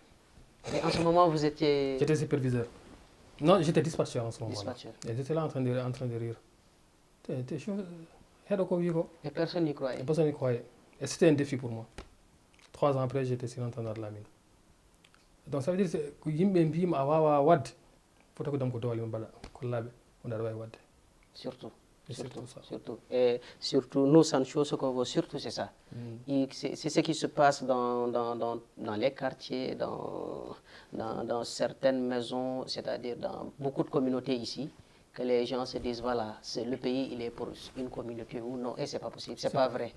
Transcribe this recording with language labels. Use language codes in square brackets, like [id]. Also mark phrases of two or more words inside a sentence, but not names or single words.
[fr] Et en ce moment, vous étiez... J'étais superviseur. Non, j'étais dispatcher en ce moment. Dispatcher. Et j'étais là en train de rire. Et personne n'y croyait. Personne n'y croyait. Et c'était un défi pour moi. 3 ans après, j'étais surintendant de la mine. Donc ça veut dire que [ff] yimɓe mbima a wawa wadde fota ko dam ko doole mbaɗa kollaɓe on aɗa wawi wadde. [fr] Surtout. Surtout ça. Surtout. Et surtout, nous, Sancho, ce qu'on veut surtout, c'est ça. C'est ce qui se passe dans les quartiers, dans certaines maisons, c'est-à-dire dans beaucoup de communautés ici, que les gens se disent, voilà, le pays, il est pour une communauté ou non, et c'est pas possible, c'est pas vrai.